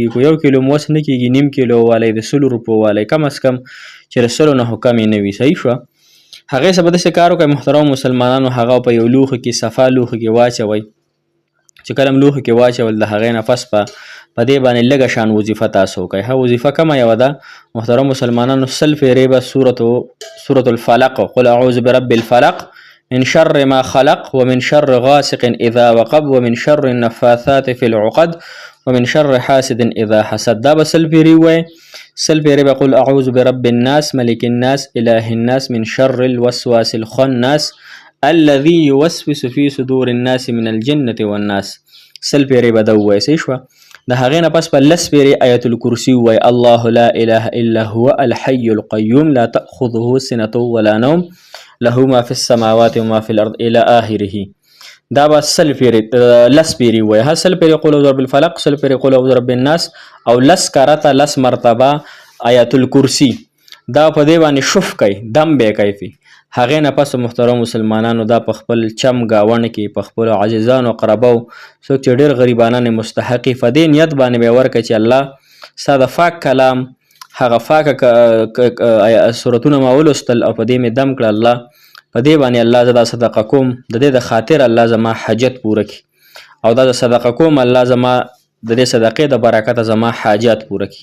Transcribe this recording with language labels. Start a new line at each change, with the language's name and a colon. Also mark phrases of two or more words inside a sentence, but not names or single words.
Pashto: خو 1 کیلو موس نه کېږي، نیم کیلو والی د 100 روپو والی کم از کم چې د 100 نه کمې نه وي. صحیح شوه. هغې څه به داسې کار وکړئ محترم مسلمانانو، هغه په یو لوښو کې صفا لوښو کې واچوئ. چې کله لوښو کې واچول د هغې نه پس په دې باندې لږه شان وظیفه تاسو وکړئ. ها وظیفه کومه یوه ده محترم مسلمانانو؟
Arabic: 100
Pashto: پیرې به
Arabic: سورة الفلق، قل اعوذ برب الفلق من شر ما خلق ومن شر غاسق اذا وقب ومن شر النفاثات في العقد ومن شر حاسد اذا حسد.
Pashto: دا به 100 پیرې ووایئ.
Arabic: 100
Pashto: پیرې به
Arabic: قل اعوذ برب الناس ملک الناس اله الناس من شر الوسواس الخناس الذي يوسوس في صدور الناس من الجنة والناس.
Pashto: 100 پیرې به دا ووایئ. صحیح شوه. د هغې نه پس په 10 پیرې آیت الکرسي ووایئ.
Arabic: الله لا اله الا هو الحي القيوم لا تأخذه سنة ولا نوم له ما في السماوات وما في الارض الى آخره.
Pashto: دا به 10 پیرې 10 پیرې ووایئ. 100 پیرې
Arabic: قل اعوذ برب الفلق،
Pashto: 100 پیرې
Arabic: قل اعوذ برب الناس
Pashto: او 10 کرته 10 مرتبه آیت الکرسی. دا په دې باندې شف کوي، دم به کوي. هغې نه پس محترم مسلمانانو دا په خپل چم گاون کې په خپل عزیزانو قربو څوک چې ډېر غریبانان مستحقي په دې نیت باندې به ورکړي چې الله ستا د پاک کلام هغه پاکه سورتونه ما ولوستل او په دې مې دم کړه، الله په دې باندې الله زه دا صدقه کوم، د دې د خاطر الله زما حاجت پوره کړي او دا صدقه کوم الله زما د دې صدقې د برکته زما حاجات پوره کړي.